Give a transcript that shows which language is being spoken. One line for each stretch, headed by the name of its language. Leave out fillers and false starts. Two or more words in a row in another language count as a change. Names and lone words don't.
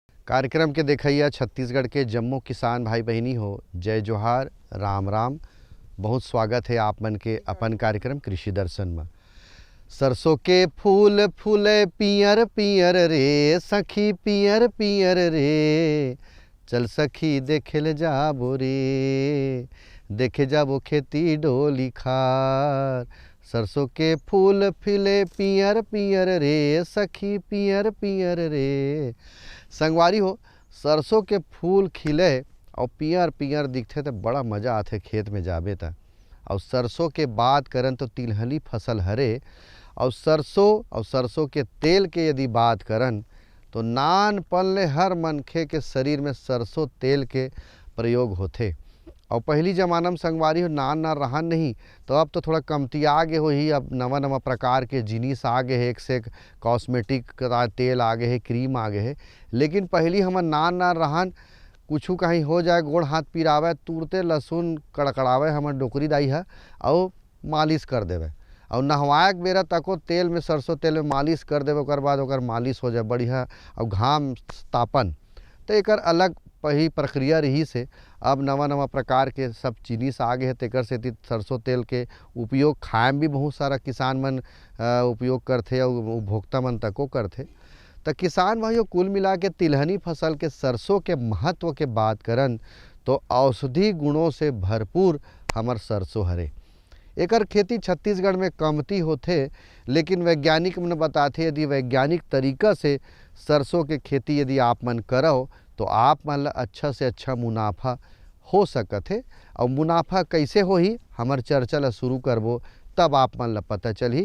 Chhattisgarhi: कार्यक्रम के देखैया छत्तीसगढ़ के जम्मो किसान भाई बहनी हो, जय जोहार, राम राम। बहुत स्वागत है आप मन के अपन कार्यक्रम कृषि दर्शन में। सरसों के फूल फूले पियर पियर रे सखी, पियर पियर रे, चल सखी देखे ले जाबो रे, देखे जाबो खेती डोली खार। सरसों के फूल खिले पियर पियर रे सखी, पियर पियर रे। संगवारी हो, सरसों के फूल खिले और पियर पियर दिखते तो बड़ा मज़ा आते खेत में जाबे त। और सरसों के बात करन तो तिलहनी फसल हरे। और सरसों के तेल के यदि बात करन तो नानपन ले हर मनखे के शरीर में सरसों तेल के प्रयोग होते। और पहली ज़माना में संगवारी हो नान रहन नहीं, तो अब तो थोड़ा कमती आगे हो ही। अब नवा नवा प्रकार के जिनिस आगे है, एक से एक कॉस्मेटिक का तेल आगे है, क्रीम आगे है। लेकिन पहली हम नान रहन, कुछ कहीं हो जाए, गोड़ हाथ पिरावे, तुरते लहसुन कड़कड़ावे हमर डोकरी दाई है और मालिश कर देवे। और नहवाए के बेरा तको तेल में, सरसों तेल में मालिश कर देवे, ओकर बाद ओकर मालिश हो जाए बढ़िया। और घाम तापन तो एक अलग पही प्रक्रिया रही से। अब नवा नवा प्रकार के सब जिनिस आगे है, तेकर से सरसों तेल के उपयोग खाए में भी बहुत सारा किसान मन उपयोग करते और उपभोक्ता मन तको करते। तो किसान भाइयों, कुल मिला के तिलहनी फसल के सरसों के महत्व के बात करन तो औषधि गुणों से भरपूर हमर सरसों हरे। एकर खेती छत्तीसगढ़ में कमती होथे, लेकिन वैज्ञानिक मन बताते यदि वैज्ञानिक तरीका से सरसों के खेती यदि आप मन करो तो आप मन ला अच्छा से अच्छा मुनाफा हो सकत है। और मुनाफा कैसे होही हमर चर्चा ला शुरू करबो तब आप मन ला पता चलही।